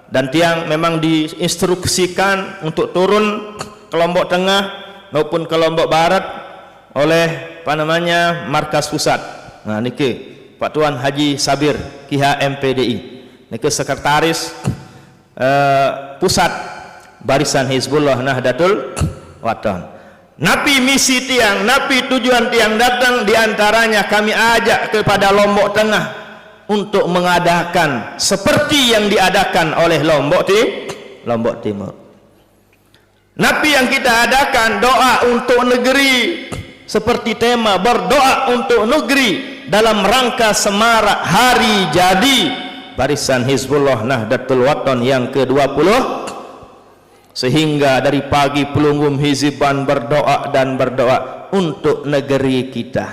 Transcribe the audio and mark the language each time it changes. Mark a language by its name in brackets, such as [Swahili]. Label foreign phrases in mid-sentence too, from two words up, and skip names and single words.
[Indonesian] dan tiang memang diinstruksikan untuk turun ke Lombok Tengah maupun ke Lombok Barat oleh markas pusat. Nah niki Pak Tuan Haji Sabir KH MPDI niki sekretaris pusat Barisan Hizbullah Nahdlatul Wathon. Napi misi tiang, napi tujuan tiang datang, diantaranya kami ajak kepada Lombok Tengah untuk mengadakan seperti yang diadakan oleh Lombok Timur. Napi yang kita adakan doa untuk negeri, seperti tema berdoa untuk negeri dalam rangka semarak hari jadi Barisan Hizbullah Nahdlatul Wathon yang ke-20, sehingga dari pagi pelunggum Hizban berdoa dan berdoa untuk negeri kita.